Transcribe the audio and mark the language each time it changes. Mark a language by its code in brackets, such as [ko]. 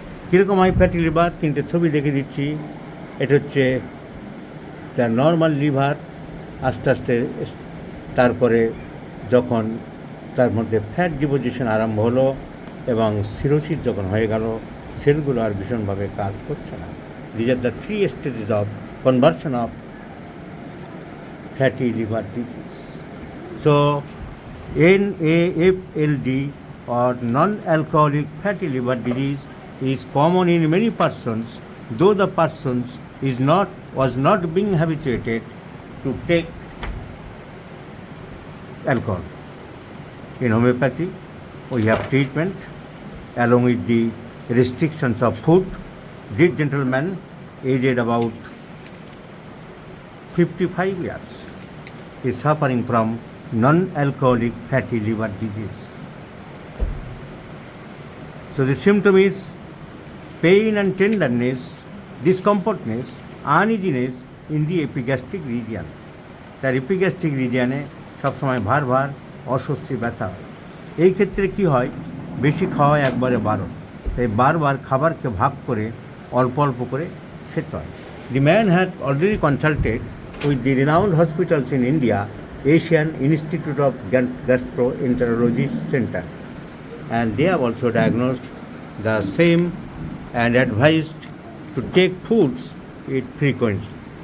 [bn] কীরকম হয় fatty liver? তিনটে ছবি দেখে দিচ্ছি। এটা হচ্ছে তার নর্মাল লিভার, আস্তে আস্তে তারপরে যখন তার মধ্যে ফ্যাট ডিপোজিশন আরম্ভ হলো এবং সিরোসিস যখন হয়ে গেল, সেলগুলো আর ভীষণভাবে কাজ করছে না। [en] These are the 3 stages of conversion of fatty liver disease. So NAFLD or non-alcoholic fatty liver disease is common in many persons, though the persons was not being habituated to take alcohol. In homeopathy, we have treatment along with the restrictions of food. This gentleman, aged about 55 years, is suffering from non-alcoholic fatty liver disease. So the symptom is pain and tenderness, discomfortness, uneasiness in the epigastric region. [bn] তার epigastric রিজিয়নে সবসময় ভার অস্বস্তি, ব্যথা হয়। এই ক্ষেত্রে কি হয়? বেশি খাওয়া একবারে বারণ, তাই বারবার খাবারকে ভাগ করে অল্প অল্প করে খেতে হয়। [en] The man had already consulted with the renowned hospitals in India, Asian Institute of Gastroenterology Center, and they have also diagnosed the same and advised to take foods with frequency.